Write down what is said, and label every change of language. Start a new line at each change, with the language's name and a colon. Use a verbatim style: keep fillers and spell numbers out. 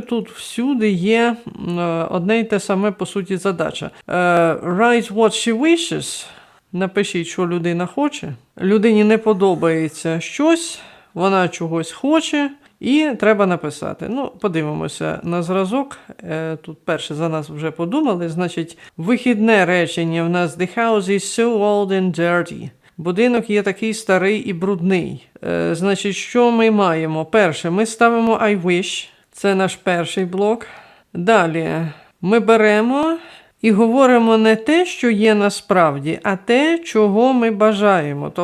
Ukrainian: Тут всюди є е, одне й те саме, по суті, задача.
English: Е, Write what she wishes.
Ukrainian: Напишіть, що людина хоче. Людині не подобається щось, вона чогось хоче, і треба написати. Ну, подивимося на зразок. Е, Тут перше за нас вже подумали. Значить, вихідне речення в нас
English: «The house is so old and dirty».
Ukrainian: Будинок є такий старий і брудний. Е, Значить, що ми маємо? Перше, ми ставимо «I wish». Це наш перший блок. Далі, ми беремо і говоримо не те, що є насправді, а те, чого ми бажаємо.